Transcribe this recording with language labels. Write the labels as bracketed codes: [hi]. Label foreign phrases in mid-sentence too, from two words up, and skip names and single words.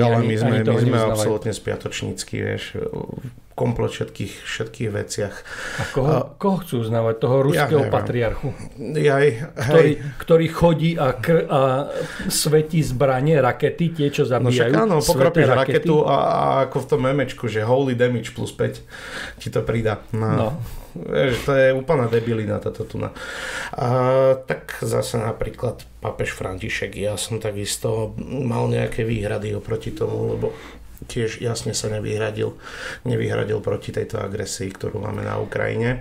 [sk] Tak ale my sme absolútne spiatočnícky, vieš, komplet všetkých veciach. A koho chcú uznávať? Toho ruského patriarchu? Ktorý chodí a svetí zbranie, rakety, tie, čo zabíjajú. No však áno, pokropíš raketu a ako v tom memečku, že [en] holy damage plus 5 [sk] ti to pridá. No. Vieš, to je úplná debilina táto tuna. Tak zase napríklad pápež František, ja som takisto mal nejaké výhrady oproti tomu, lebo tiež jasne sa nevyhradil proti tejto agresii, ktorú máme na Ukrajine.